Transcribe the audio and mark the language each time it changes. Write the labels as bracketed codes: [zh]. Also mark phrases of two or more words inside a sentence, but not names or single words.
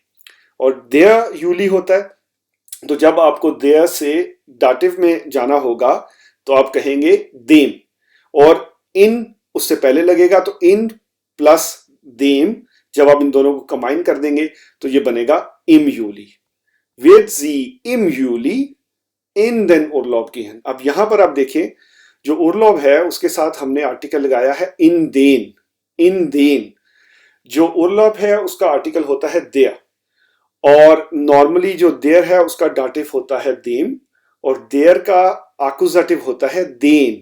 [hi] और [de] der Juli [hi] होता है, तो जब आपको देयर से डाटिव में जाना होगा तो आप कहेंगे देम, और इन उससे पहले लगेगा, तो इन प्लस देम जब आप इन दोनों को कंबाइन कर देंगे तो ये बनेगा [de] im Juli. wird sie im Juli in den Urlaub gehen? [hi] अब यहां पर आप देखें जो उर्लॉब है उसके साथ हमने आर्टिकल लगाया है [de] in den. in den [hi] जो उर्लॉब है उसका आर्टिकल होता है देयर, और नॉर्मली जो देयर है उसका डाटिव होता है देम, और देयर का आकुजेटिव होता है देन।